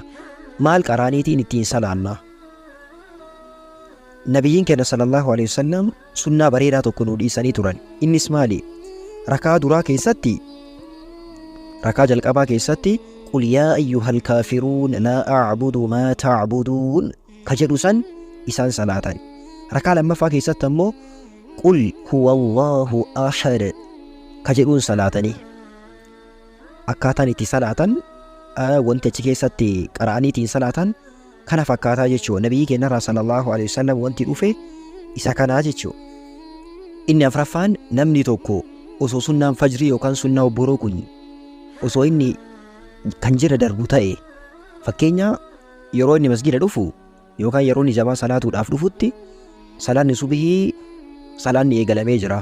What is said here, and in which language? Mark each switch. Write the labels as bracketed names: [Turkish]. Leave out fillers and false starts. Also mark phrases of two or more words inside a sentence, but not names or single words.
[Oromo] Maal qaraaniitiin ittiin salaanna? Nabiyyiin keenya [Arabic] صلى الله عليه وسلم [Oromo] sunnaa bareedaa tokko nuu dhiisanii turan. Innis maali? Rakaa duraa keessatti, rakaa jalqabaa keessatti [Arabic] قل يا أيها الكافرون لا أعبد ما تعبدون [Oromo] ka jedhu san isaan salaatan. Rakaa lammaffaa keessatti ammoo [Arabic] قل هو الله أحد [Oromo] ka jedhuun salaatanii. Akkaataan itti salaatan wanti achi keessatti qara'aniitiin salaatan kana fakkaataa jechuudha. Nabiyyi keenya [Arabic] صلى الله عليه وسلم [Oromo] wanti dhufe isa kanaa jechuudha. Inni afraffaan namni tokko osoo sunnaan fajrii yookaan sunnaa obboroo kun osoo inni kan jira darbu ta'e, fakkeenya yeroo inni masgida dhufu yookaan yeroo inni jamaa salaatuudhaaf dhufutti salaanni subhii salaanni eegalamee jira.